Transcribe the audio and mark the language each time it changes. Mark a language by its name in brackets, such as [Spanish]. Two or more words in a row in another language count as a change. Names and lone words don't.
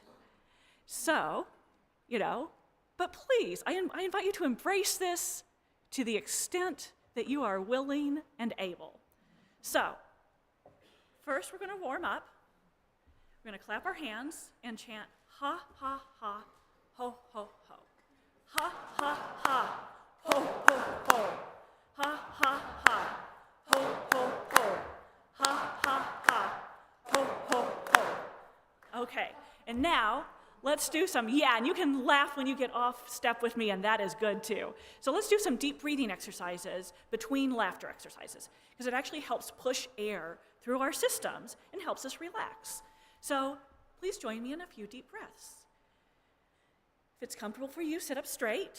[English] So, but please, I invite you to embrace this to the extent that you are willing and able. So, first we're going to warm up. We're going to clap our hands and chant ha, ha, ha, ho, ho, ho. Ha, ha, ha, ho, ho, ho. Ha, ha, ha, ho, ho, ho. Ha, ha, ha, ho, ho, ho. Okay, and now let's do some, and you can laugh when you get off step with me, and that is good too. So let's do some deep breathing exercises between laughter exercises, because it actually helps push air through our systems and helps us relax. So please join me in a few deep breaths. If it's comfortable for you, sit up straight.